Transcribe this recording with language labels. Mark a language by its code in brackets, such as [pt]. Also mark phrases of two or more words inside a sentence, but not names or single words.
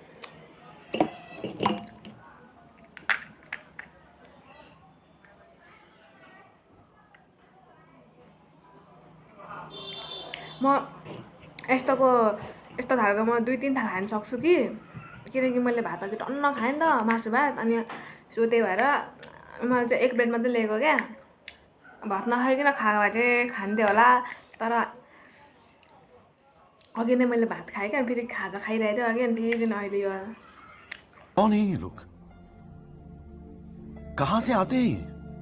[ne] म यस्तो खालको म 2-3 थाल खान सक्छु कि किनकि मैले भात अघि टन्न खाएँ नि त मासु भात अनि सो त्यही भएर मैले चाहिँ 1 प्लेट मात्रै लिएको क्या भात नखाइकन खाएको भए चाहिँ खान्थेँ होला तर अघि नै मैले भात खाएँ क्या फेरि खाजा खाइरहेको थिएँ अघि अनि फेरि अहिले यो [hi] कौन है ये लोग कहाँ से आते हैं ये?